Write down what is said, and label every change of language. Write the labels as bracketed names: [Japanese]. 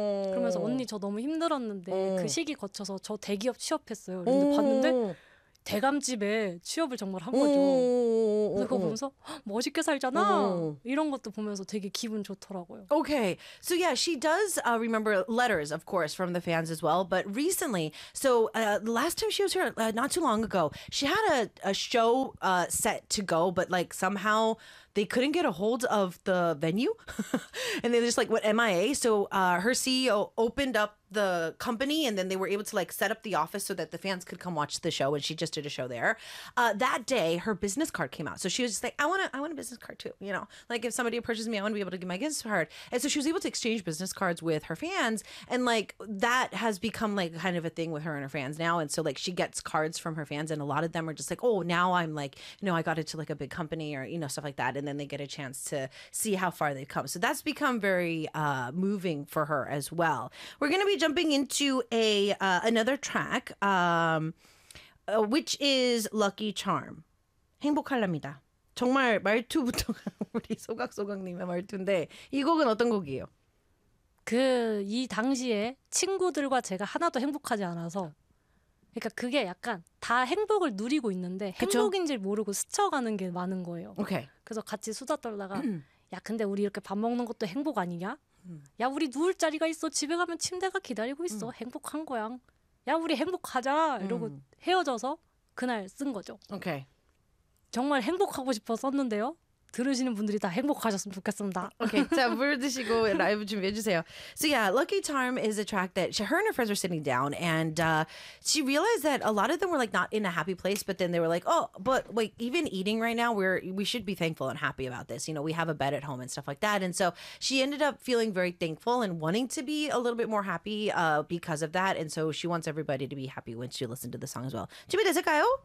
[Korean] 그러면서 언니 저 너무 힘들었는데 그 시기 거쳐서 저 대기업 취업했어요. 그런데 봤는데 대감집에 취업을 정말 한 거죠. 그거 보면서 멋있게 살잖아. 이런 것도 보면서 되게 기분 좋더라고요. [English] Okay, so yeah, she does remember letters, of course, from the fans as well. But recently, so the last time she was here, not too long ago, she had a show set to go, but like somehow they couldn't get a hold of the venue, and they just like went MIA. So her CEO opened up the company, and then they were able to like set up the office so that the fans could come watch the show. And she just did a show there. That day, her business card came out. So she was just like, "I want a business card too. You know, like if somebody approaches me, I want to be able to give my business card." And so she was able to exchange business cards with her fans, and like that has become like kind of a thing with her and her fans now. And so like she gets cards from her fans, and a lot of them are just like, "Oh, now I'm like, you know, I got into like a big company or you know stuff like that." And then they get a chance to see how far they've come. So that's become very moving for her as well. We're going to be jumping into another track, which is Lucky Charm. [Korean] 행복할랍니다. 정말 말투부터가 우리 소각소각님의 말투인데 이 곡은 어떤 곡이에요? 그 이 당시에 친구들과 제가 하나도 행복하지 않아서 그러니까 그게 약간 다 행복을 누리고 있는데 행복인지 모르고 스쳐가는 게 많은 거예요. [English] 오케이. [Korean] 그래서 같이 수다 떨다가 야 근데 우리 이렇게 밥 먹는 것도 행복 아니냐? 야 우리 누울 자리가 있어. 집에 가면 침대가 기다리고 있어. 행복한 거야. 야 우리 행복하자. 이러고 헤어져서 그날 쓴 거죠. [English] 오케이. [Korean] 정말 행복하고 싶어 썼는데요. 들으시는 분들이 다 행복하셨으면 좋겠습니다. Okay, 자, 물 드시고 라이브 준비해 주세요. [English] So yeah, Lucky Charm is a track that she, her and her friends were sitting down and she realized that a lot of them were like not in a happy place, but then they were like, oh, but like even eating right now, we should be thankful and happy about this. You know, we have a bed at home and stuff like that. And so she ended up feeling very thankful and wanting to be a little bit more happy because of that. And so she wants everybody to be happy when she listened to the song as well. [Korean] 준비 됐을까요?